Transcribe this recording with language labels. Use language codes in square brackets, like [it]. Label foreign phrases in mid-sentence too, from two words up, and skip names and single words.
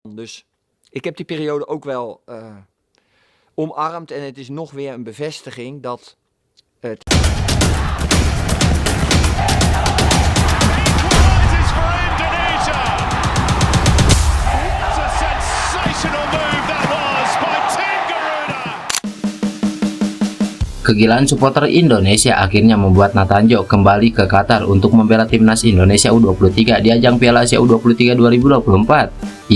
[nl] Dus ik heb die periode ook wel omarmd en het is nog weer een bevestiging dat het... [id] Kegilaan supporter Indonesia akhirnya membuat Nathanjo kembali ke Qatar untuk membela timnas Indonesia U23 di ajang Piala Asia U23 2024.